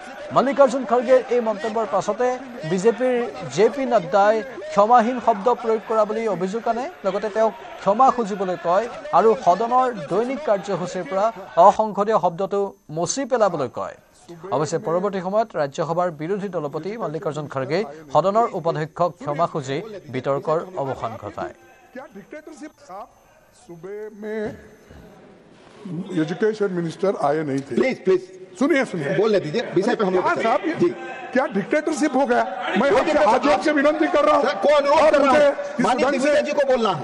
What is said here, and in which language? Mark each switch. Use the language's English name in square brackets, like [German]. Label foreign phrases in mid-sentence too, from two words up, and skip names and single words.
[Assamese] মল্লিকাৰ্জুন খৰ্গেৰ এই মন্তব্যৰ পাছতে বিজেপিৰ জে পি নাড্ডাই ক্ষমাহীন শব্দ প্ৰয়োগ কৰা বুলি অভিযোগ আনে লগতে তেওঁক ক্ষমা খুজিবলৈ কয় আৰু সদনৰ দৈনিক কাৰ্যসূচীৰ পৰা অসংসদীয় শব্দটো মচি পেলাবলৈ কয় অৱশ্যে পৰৱৰ্তী সময়ত ৰাজ্যসভাৰ বিৰোধী দলপতি মল্লিকাৰ্জুন খড়গে সদনৰ উপাধ্যক্ষক ক্ষমা খুজি বিতৰ্কৰ অৱসান ঘটায় [English] education minister [Hindi] आए नहीं थे प्लीज सुनिए बोलने दीजिए विषय पे हम लोग जी क्या डिक्टेटरशिप हो गया मैं आपसे विनती कर रहा हूँ कौन माननीय जी को बोलना है